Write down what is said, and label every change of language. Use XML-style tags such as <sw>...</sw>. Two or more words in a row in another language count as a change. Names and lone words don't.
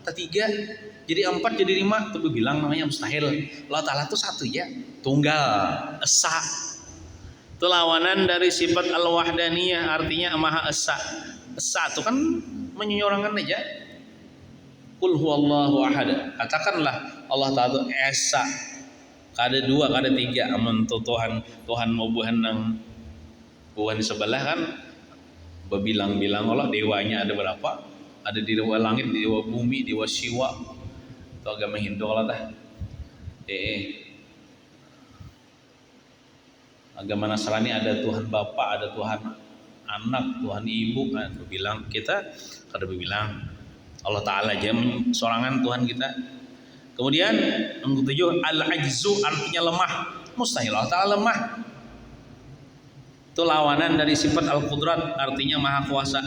<id>tiga, jadi 4, jadi 5, itu bilang namanya mustahil. Allah Ta'ala itu satu ya, tunggal, esa. Itu lawanan dari sifat al-wahdaniyah, artinya maha esa. Esa itu kan menyorongkan aja.</id> <ar>Qul huwallahu ahad.</ar> <id>Katakanlah Allah Ta'ala itu esa.</id> <bjn>Kada 2, kada 3, amun Tuhan mau buhan nang buhan di sebelah kan berbilang-bilang Allah dewanya ada berapa?</bjn> <id>Ada di dewa langit, di dewa bumi, dewa Siwa. Itu agama Hindu lah dah. Agama Nasrani ada Tuhan Bapa, ada Tuhan Anak, Tuhan Ibu.</id> <bjn>Kan berbilang kita kada berbilang. Allah Ta'ala aja sorangan Tuhan kita.</bjn> <id>Kemudian yang ketujuh, al-ajzu artinya lemah. Mustahil Allah Ta'ala lemah. Itu lawanan dari sifat al-qudrat, artinya maha kuasa.</id>